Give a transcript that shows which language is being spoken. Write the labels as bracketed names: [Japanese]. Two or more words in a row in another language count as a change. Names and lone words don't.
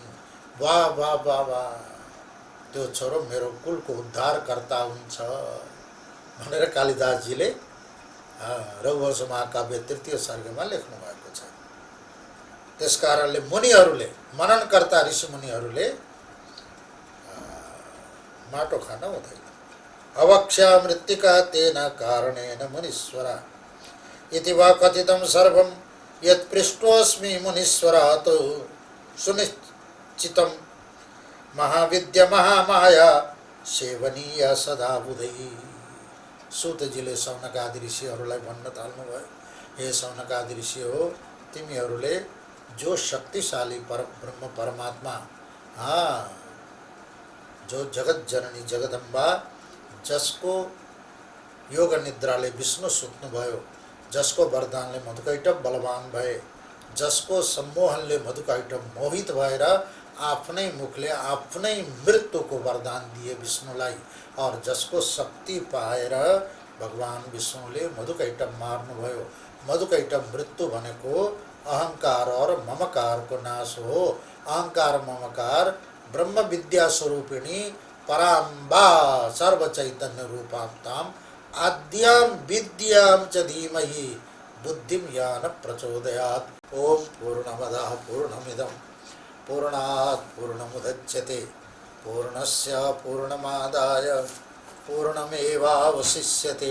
[Nepali] वाह वाह वाह वाह, त्यो छोरो मेरो कुलको उद्धारकर्ता हुन्छ भनेर कालिदासजीले रघुवंश महाकाव्य 3 सर्गमा लेख्नु भएको छ। त्यसकारणले मुनिहरूले, मननकर्ता ऋषिमुनिहरूले माटो खान हुँदैन। [Sanskrit] अवक्षा मृत्तिका तेन कारणेन मुनीश्वरा इति वा कथितं सर्वं यत् पृष्टोऽस्मि मुनीश्वरात् सुनिश्चितं महाविद्या महामाया सेवनीय सदा बुधै। [Nepali] सूतजीले सौनकादि ऋषिहरूलाई भन्न थाल्नुभयो, हे सौनकादि ऋषि हो, तिमीहरूले जो शक्तिशाली ब्रह्म परमात्मा, जो जगत जननी जगदम्बा, जसको योग निद्राले विष्णु सुत्नुभयो, जसको वरदानले मधुकैटभ बलवान भए, जसको सम्मोहनले मधुकैटभ मोहित भएर आफ्नै मुखले आफ्नै मृत्युको वरदान दिए विष्णुलाई, और जसको शक्ति पाएर भगवान विष्णुले मधुकैटभ मार्नुभयो। मधुकैटभ मृत्यु भनेको अहंकार और ममकारको नाश हो। [Sanskrit] अहंकार ममकार ब्रह्म विद्या स्वरूपिणी पराम्बा सर्व चैतन्य रूपात्ताम आद्याम विद्याम च धीमहि बुद्धिम यान प्रचोदयात्। ओम पूर्णमदः पूर्णमिदं पूर्णात् पूर्णमुदच्यते पूर्णस्य पूर्णमादाय पूर्णमेवावशिष्यते।